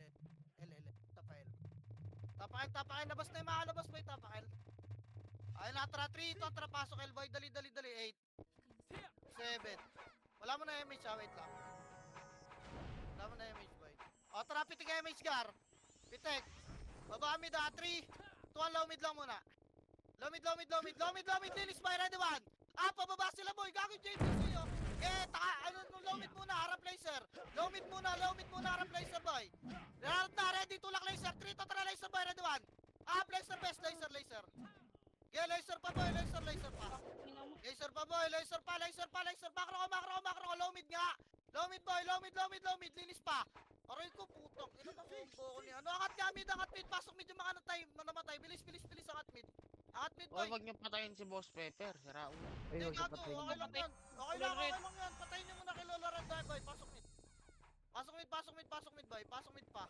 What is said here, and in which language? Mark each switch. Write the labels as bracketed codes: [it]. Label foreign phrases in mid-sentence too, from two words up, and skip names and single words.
[tl] Tapa L. Tapa L. Labas na yung makalabas, boy. Tapa L. Ay, natara 3. Ito, tara, pasok, L, boy. Dali. 8, 7. Wala mo na MH, wait lang. Wala mo na MH, boy. O, tara, pitik MH, gar. Pitik. Baba mid, 3. 2, [en] low mid [tl] lang muna. [en] Low mid. Linis, boy. Ready, 1. [tl] Pababa sila, boy. Gagawin JPC, [en] low mid [tl] muna. Harap laser. [en] Low mid [tl] muna. Harap laser, boy. Ready. Tulak laser. 3 to tara laser, boy. Ready, 1. Laser, best. Laser. Okay, laser pa, boy. Laser pa. Laser pa, boy. Laser pa. [en] Makro. Low mid nga. Low mid, boy. Low mid. [tl] Linis pa. Aray ko, putang. Ino na combo ko niya. Angat mid. Pasok mid yung mga namatay. Bilis. Angat mid, Oy, boy. wag niyo patayin si Boss Pepper. Sira ulo. Ay, Hindi, huwag gago. napatay Okay lang naman. yan. Okay lang yan. Patayin niyo muna kay Lola Randan, boy. Pasok mid, boy. Pasok mid pa.